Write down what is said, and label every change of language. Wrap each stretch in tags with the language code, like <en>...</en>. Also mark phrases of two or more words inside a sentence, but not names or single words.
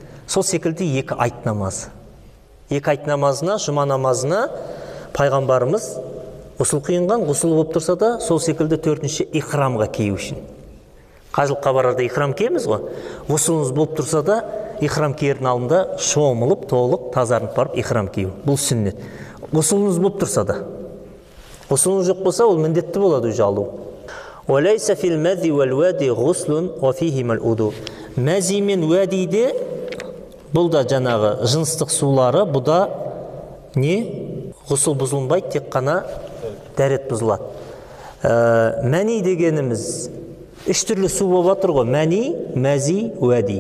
<kk>Сол секілді екі айт намазы. Екі айт намазына, жұма намазына пайғамбарымыз ғұсыл қиынған, ғұсыл болып тұрса да, сол секілді төртінші ихрамға кию үшін. Қажылыққа барарда ихрам киеміз ғой. Ғұсылыңыз болып тұрса да, ихрам киердің алдында шомылып, толық, тазарынып барып ихрам кию. Бұл сүннет. Ғұсылыңыз болып тұрса да. Ғұсылыңыз жоқ болса, ол міндетті болады уже алу.</kk> <ar>وَلَيْسَ فِي الْمَذِي وَالْوَادِ غُسْلٌ وَفِيهِمَا الْوُضُوء.</ar> <kk>Мәзи мен уәдиде бұл да жаңағы жыныстық сулары, бұл да не? Ғұсыл бұзылмайды, тек қана дәрет бұзылады. Мәни дегеніміз үш түрлі су болып жатыр ғой. Мәни, мәзи, уәди.</kk>